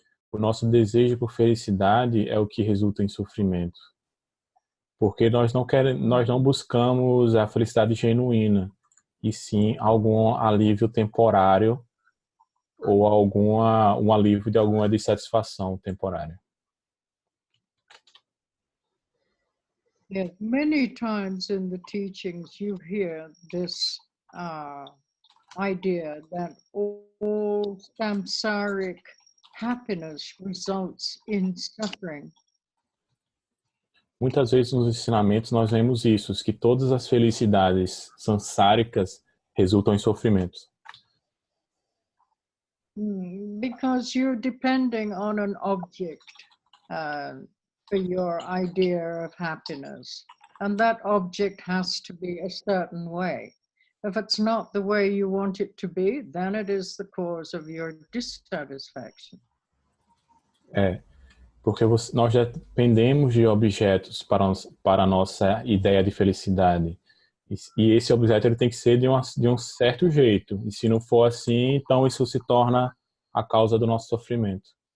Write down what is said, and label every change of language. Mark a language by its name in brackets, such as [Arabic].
[Portuguese] O nosso desejo por felicidade é o que resulta em sofrimento. Porque nós não buscamos a felicidade genuína, e sim algum alívio temporário ou um alívio de alguma dissatisfação temporária. [English] Yeah, many times in the teachings you hear this idea that all samsaric happiness results in suffering. [Portuguese] Muitas vezes nos ensinamentos nós vemos isso, que todas as felicidades sansáricas resultam em sofrimentos. [English] Because you're depending on an object for your idea of happiness, and that object has to be a certain way. If it's not the way you want it to be, then it is the cause of your dissatisfaction. [Portuguese] Porque nós dependemos de objetos para a nossa ideia de felicidade. E esse objeto ele tem que ser de um certo jeito. E se não for assim, então isso se torna a causa do nosso sofrimento.